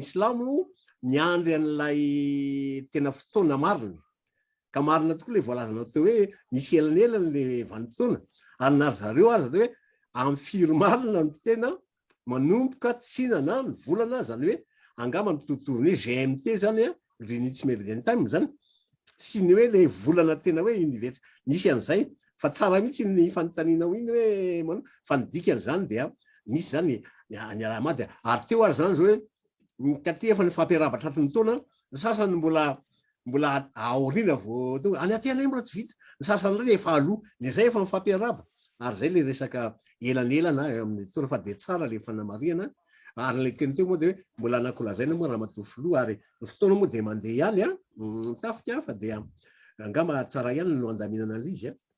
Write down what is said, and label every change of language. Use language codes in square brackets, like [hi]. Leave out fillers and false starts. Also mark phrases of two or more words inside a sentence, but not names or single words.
[mg] islamo miandry an'ilay tena fotoana marina ka marina tokoa le voalazanao teo hoe misy elanelany le vanim-potoana ary na zareo azy hoe amin'ny firy marina no tena manomboka tsinana ny volana zany hoe angamba ny totorony hoe GMT zany [en] greenwich meridian time [mg] zany sy ny hoe le volana tena hoe universel misy an'izay fa tsara mihitsy ny fanontanianao iny hoe fa nidikan'izany dia misy zany ny alamady ary teo ary zany zao hoe katy efa ny fampiarabatra ny taona ny sasany mbola aoriana vao tonga any aty anay mbola tsy vita ny sasany reny efa aloha ny zay efa mifampiaraba ary zay le resaka elanelana amin'ny taona fa dia tsara le fanamariana ary le teny teo moa dia hoe mbola anakolazaina moa raha matofo loha ary ny fotoana moa dia mandeha ihany mitafika fa dia angamba tsara ihany no andaminana an'izy